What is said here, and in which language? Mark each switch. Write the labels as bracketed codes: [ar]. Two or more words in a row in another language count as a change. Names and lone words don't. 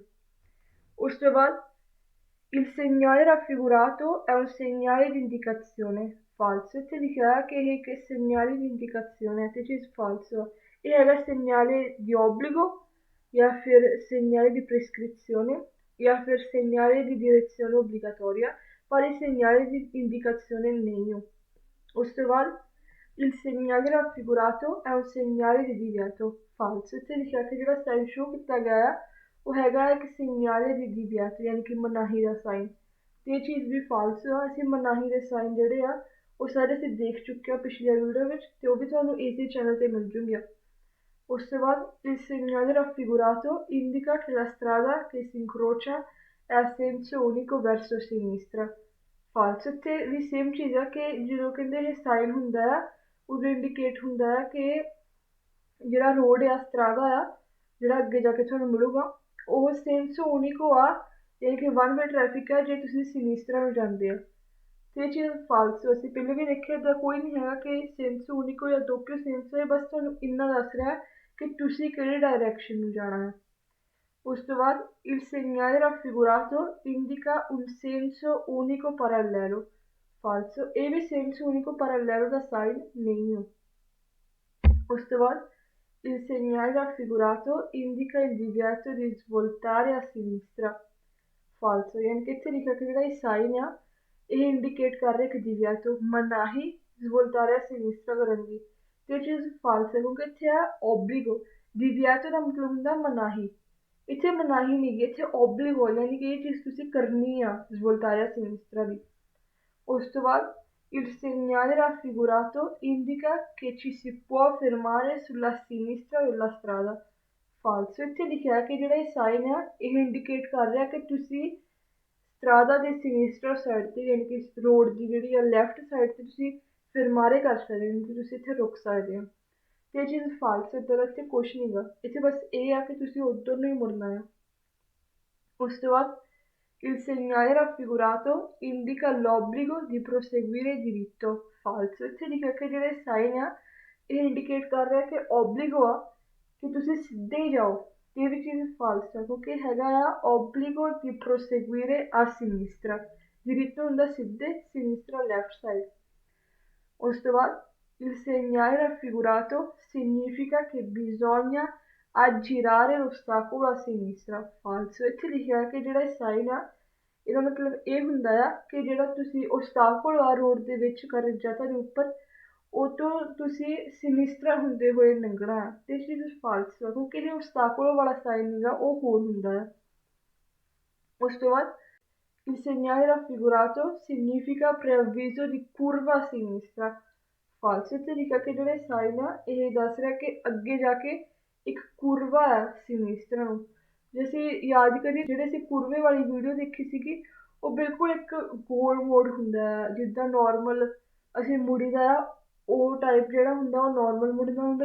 [pa] ਉਸ ਤੋਂ ਬਾਅਦ [it] il segnale raffigurato è un segnale di indicazione, falso। [pa] ਇੱਥੇ ਲਿਖਿਆ ਹੈ ਕਿ ਇਹ ਇੱਕ [it] segnale di indicazione [pa] ਹੈ ਤੇ ਚੀਜ਼ falso। ਇਹ ਹੈਗਾ [it] segnale di obbligo [pa] ਜਾਂ ਫਿਰ [it] segnale di prescrizione [pa] ਜਾਂ ਫਿਰ [it] segnale di direzione obbligatoria, [pa] ਪਰ ਇਹ [it] segnale di indicazione [pa] ਨਹੀਂ ਹੋ। ਉਸ ਤੋਂ ਬਾਅਦ [it] il segnale raffigurato è un segnale di divieto, falso। [pa] ਇੱਥੇ ਲਿਖਿਆ ਕਿ ਜਿਹੜਾ ਸਾਈਨ ਸ਼ੋ ਕੀਤਾ ਗਿਆ ਹੈ ਉਹ ਹੈਗਾ ਇੱਕ [it] segnale di divieto, [pa] ਯਾਨੀ ਕਿ ਮਨਾਹੀ ਦਾ ਸਾਈਨ, ਤੇ ਇਹ ਚੀਜ਼ ਵੀ ਫਾਲਸ ਆ। ਅਸੀਂ ਮਨਾਹੀ ਦੇ ਸਾਈਨ ਜਿਹੜੇ ਆ ਉਹ ਸਾਰੇ ਅਸੀਂ ਦੇਖ ਚੁੱਕੇ ਹਾਂ ਪਿਛਲੀ ਵੀਡੀਓ ਵਿੱਚ ਤੇ ਉਹ ਵੀ ਤੁਹਾਨੂੰ ਇਸੇ ਚੈਨਲ ਤੇ ਮਿਲ ਜੂਗੀਆਂ। ਉਸ ਤੋਂ ਬਾਅਦ [it] il segnale raffigurato indica che la strada che si incrocia è a senso unico verso sinistra, falso। [pa] ਇੱਥੇ ਵੀ ਸੇਮ ਚੀਜ਼ ਆ ਕਿ ਜਦੋਂ ਕਹਿੰਦੇ ਇਹ ਸਾਈਨ ਹੁੰਦਾ ਆ ਉਦੋਂ ਇੰਡੀਕੇਟ ਹੁੰਦਾ ਹੈ ਕਿ ਜਿਹੜਾ ਰੋਡ ਆ ਸਟਰਾਦਾ ਆ ਜਿਹੜਾ ਅੱਗੇ ਜਾ ਕੇ ਤੁਹਾਨੂੰ ਮਿਲੂਗਾ ਉਹ [it] senso unico [pa] ਆ, ਯਾਨੀ ਕਿ [en] one way traffic [pa] ਆ ਜੇ ਤੁਸੀਂ ਸਿਨਿਸਟਰਾ ਨੂੰ ਜਾਂਦੇ ਆ, ਤੇ ਇਹ ਚੀਜ਼ ਫਾਲਸ। ਅਸੀਂ ਪਹਿਲੇ ਵੀ ਦੇਖਿਆ ਇੱਦਾਂ ਕੋਈ ਨਹੀਂ ਹੈਗਾ ਕਿ [it] senso unico [pa] ਜਾਂ [it] doppio senso [pa] ਹੈ, ਬਸ ਤੁਹਾਨੂੰ ਇੰਨਾ ਦੱਸ ਰਿਹਾ ਕਿ ਤੁਸੀਂ ਕਿਹੜੇ ਡਾਇਰੈਕਸ਼ਨ ਨੂੰ ਜਾਣਾ ਹੈ। ਉਸ ਤੋਂ ਬਾਅਦ [it] il segnale raffigurato indica un senso unico parallelo, falso। [pa] ਇਹ ਵੀ [it] senso unico parallelo [pa] ਦਾ ਸਾਈਨ ਨਹੀਂ ਹੋ। ਉਸ ਤੋਂ ਬਾਅਦ [it] il segnale raffigurato indica il divieto di svoltare a sinistra, falso। [pa] ਯਾਨੀ ਕਿ ਇੱਥੇ ਲਿਖਿਆ ਕਿ ਜਿਹੜਾ ਇਹ ਸਾਈਨ ਆ ਇਹ ਇੰਡੀਕੇਟ ਕਰ ਰਿਹਾ ਕਿ divieto ਮਨਾਹੀ [it] svoltare a sinistra [pa] ਕਰਨ ਦੀ, ਤੇ ਇਹ ਚੀਜ਼ ਫਾਲਸ ਹੈ ਕਿਉਂਕਿ ਇੱਥੇ ਆ obbligo, divieto ਦਾ ਮਤਲਬ ਹੁੰਦਾ ਮਨਾਹੀ, ਇੱਥੇ ਮਨਾਹੀ ਨਹੀਂ ਗੀ ਇੱਥੇ obbligo, ਯਾਨੀ ਕਿ ਇਹ ਚੀਜ਼ ਤੁਸੀਂ ਕਰਨੀ ਆ [it] svoltare a sinistra [pa] ਦੀ। ਉਸ ਤੋਂ ਬਾਅਦ [it] il segnale raffigurato indica che ci si può fermare sulla sinistra della strada, falso। [pa] ਇੱਥੇ ਲਿਖਿਆ ਕਿ ਜਿਹੜਾ ਇਹ ਸਾਈਨ ਆ ਇਹ ਇੰਡੀਕੇਟ ਕਰ ਰਿਹਾ ਕਿ ਤੁਸੀਂ ਸਟਰਾਦਾ ਦੇ ਸਿਨਿਸਟਰ ਸਾਈਡ ਤੇ ਯਾਨੀ ਕਿ ਰੋਡ ਦੀ ਜਿਹੜੀ ਆ [en] left side [pa] ਤੇ ਤੁਸੀਂ fermare ਕਰ ਸਕਦੇ ਹੋ, ਤੁਸੀਂ ਇੱਥੇ ਰੁਕ ਸਕਦੇ ਹੋ। ਤੇ ਇਹ ਚੀਜ਼ ਫਾਲਸ ਹੈ, ਇੱਦਾਂ ਦਾ ਇੱਥੇ ਕੁਛ ਨਹੀਂ ਗਾ, ਇੱਥੇ ਬਸ ਇਹ ਆ ਕਿ ਤੁਸੀਂ ਉੱਧਰ ਨੂੰ ਹੀ ਮੁੜਨਾ ਆ। ਉਸ ਤੋਂ ਬਾਅਦ [it] il segnale raffigurato indica l'obbligo di proseguire diritto, falso। [pa] ਇੱਥੇ ਲਿਖਿਆ ਕਿ ਜਿਹੜੇ ਸਾਈਨ ਆ ਇਹ ਇੰਡੀਕੇਟ ਕਰ ਰਿਹਾ ਕਿ ਓਬਲੀਗੋ ਆ ਕਿ ਤੁਸੀਂ ਸਿੱਧੇ ਹੀ ਜਾਓ, ਤੇ ਇਹ ਵੀ ਚੀਜ਼ ਫਾਲਸ ਆ ਕਿਉਂਕਿ ਹੈਗਾ ਆ ਓਬਲੀਗੋ [it] di proseguire a sinistra, [pa] diritto ਹੁੰਦਾ ਸਿੱਧੇ, sinistra [en] left side. [pa] ਉਸ ਤੋਂ ਬਾਅਦ [it] il segnale raffigurato significa che bisogna aggirare l'ostacolo a sinistra, falso। [pa] ਇੱਥੇ ਲਿਖਿਆ ਕਿ ਜਿਹੜਾ ਸਾਈਨ ਆ ਇਹਦਾ ਮਤਲਬ ਇਹ ਹੁੰਦਾ ਆ ਕਿ ਜਿਹੜਾ ਤੁਸੀਂ ਓਸਟਾਕਲ ਆ ਰੋਡ ਦੇ ਵਿੱਚ ਕਰਜਤਾ ਦੇ ਉੱਪਰ, ਉਹ ਤੋਂ ਤੁਸੀਂ ਸਿਨਿਸਟਰਾ ਹੁੰਦੇ ਹੋਏ ਲੰਘਣਾ ਆ, ਤੇ ਇਹ ਚੀਜ਼ ਫਾਲਸ ਆ ਕਿਉਂਕਿ ਇਹ ਓਸਟਾਕਲ ਵਾਲਾ ਸਾਈਨ ਨੀਗਾ, ਉਹ ਹੋਰ ਹੁੰਦਾ ਆ। ਉਸ ਤੋਂ ਬਾਅਦ [it] il segnale raffigurato significa preavviso di curva a sinistra, falso। [pa] ਇੱਥੇ ਲਿਖਿਆ ਕਿ ਜਿਹੜੇ ਸਾਈਨ ਆ ਇਹ ਦੱਸ ਰਿਹਾ ਕਿ ਅੱਗੇ ਜਾ ਕੇ ਇੱਕ ਕੁਰਵਾ ਆ ਸਿਨਿਸਟਰਾ ਨੂੰ। ਜੇ ਅਸੀਂ ਯਾਦ ਕਰੀਏ ਜਿਹੜੇ ਅਸੀਂ ਕੁਰਵੇ ਵਾਲੀ ਵੀਡੀਓ ਦੇਖੀ ਸੀਗੀ, ਉਹ ਬਿਲਕੁਲ ਇੱਕ ਗੋਲ ਮੋੜ ਹੁੰਦਾ ਆ, ਜਿੱਦਾਂ ਨੋਰਮਲ ਅਸੀਂ ਮੁੜੀਦਾ ਆ ਉਹ ਟਾਈਪ ਜਿਹੜਾ ਹੁੰਦਾ ਉਹ ਨੋਰਮਲ ਮੁੜਨਾ ਹੁੰਦਾ।